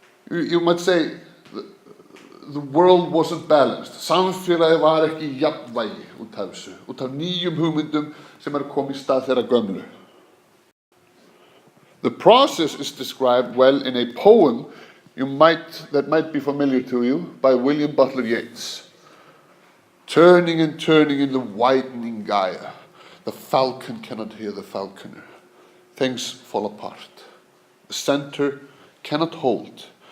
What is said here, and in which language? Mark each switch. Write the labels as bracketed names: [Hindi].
[English] You might say the world wasn't balanced. [Icelandic] Samfélagið var ekki í jafnvægi út af þessu, út af nýjum hugmyndum sem koma í stað þeirra gömlu. [English] The process is described well in a poem that might be familiar to you by William Butler Yeats. Turning and turning in the widening gyre, the falcon cannot hear the falconer. Things fall apart. The center cannot hold.